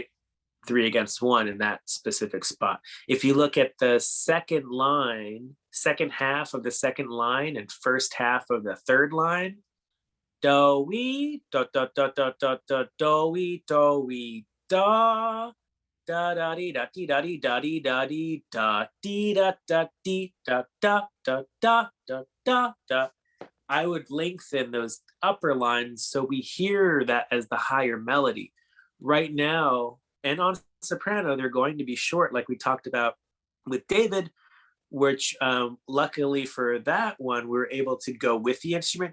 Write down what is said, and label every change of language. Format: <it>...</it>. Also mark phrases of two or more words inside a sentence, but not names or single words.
<en>3 against 1 in that specific spot. If you look at the second half of the second line and first half of the third line, do we do do do do do do do we da da da dee da dee da dee da dee da dee da dee da da dee da da da da da da da. I would lengthen those upper lines so we hear that as the higher melody. Right now, And on soprano, they're going to be short, like we talked about with David, which luckily for that one, we were able to go with the instrument.</en>